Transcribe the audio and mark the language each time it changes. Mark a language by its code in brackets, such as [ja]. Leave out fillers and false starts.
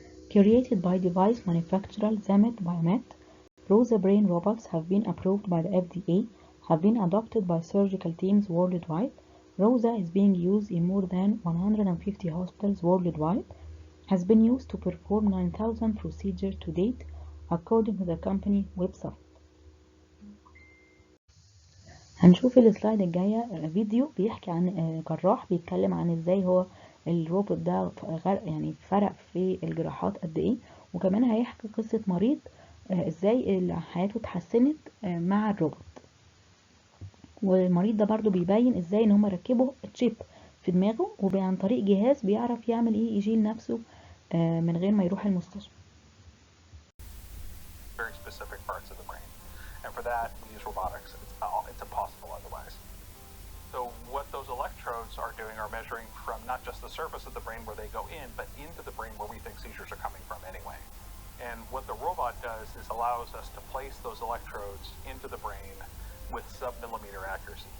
[en] Created by device manufacturer Zamet Biomet, Rosa brain robots have been approved by the FDA, have been adopted by surgical teams worldwide. Rosa is being used in more than 150 hospitals worldwide, has been used to perform 9,000 procedures to date, according to the company website. [ar] هنشوف السلايد الجاية فيديو بيحكي عن جراح بيتكلم عن ازاي هو الروبوت ده يعني فرق في الجراحات قد ايه، وكمان هيحكي قصة مريض ازاي حياته اتحسنت مع الروبوت. والمريض ده برضو بيبين ازاي ان هم ركبوا تشيب في دماغه وعن طريق جهاز بيعرف يعمل ايه، يشيل نفسه من غير ما يروح المستشفى. [en] Very specific parts of the brain, and for that we use robotics. It's impossible otherwise. So what those electrodes are doing are measuring from not just the surface of the brain where they go in, but into the brain where we think seizures are coming from anyway. And what the robot does is allows us to place those electrodes into the brain with sub-millimeter accuracy.